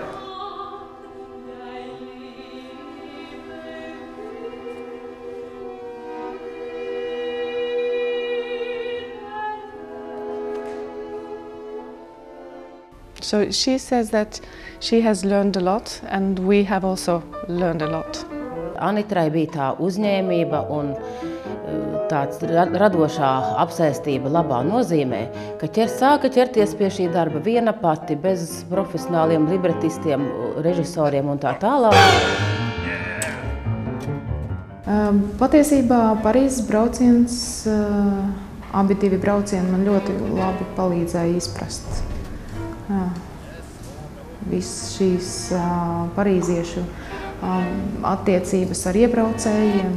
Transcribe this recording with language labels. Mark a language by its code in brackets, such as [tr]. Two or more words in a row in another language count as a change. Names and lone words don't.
[en] So she says that she has learned a lot, and we have also learned a lot. [lv] Anitrai bija tā uzņēmība un tāds radošā apsēstība labā nozīmē, ka sāka ķerties pie šī darba viena pati, bez profesionāliem libretistiem, režisoriem un tā tālāk. Patiesībā Parīzes brauciens, abi divi braucieni man ļoti labi palīdzēja izprast visas šīs parīziešu attiecības ar iebraucējiem.